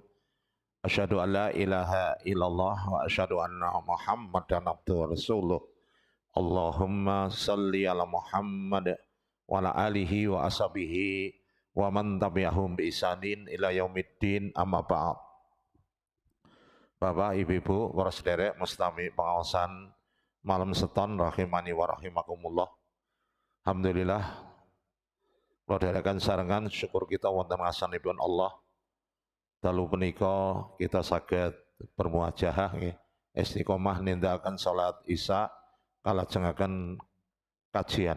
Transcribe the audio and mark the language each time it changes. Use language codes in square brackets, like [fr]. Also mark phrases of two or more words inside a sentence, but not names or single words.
[ar] أشهد أن لا إله إلا الله وأشهد أن محمدا عبده ورسوله. اللهم صل على محمد وعلى آله وأصحابه ومن تبعهم بإحسان إلى يوم الدين، أما بعد. [jv] Bapak, Ibu, para sederek mustami pengawasan malam seton [ar] رحمني ورحمكم الله. [jv] Alhamdulillah kula dherekaken sarengan syukur kita wonten ngasanipun Allah. Dalu punika kita saged bermuajahah nggih istiqomah nindakaken salat Isya kalajengaken kajian.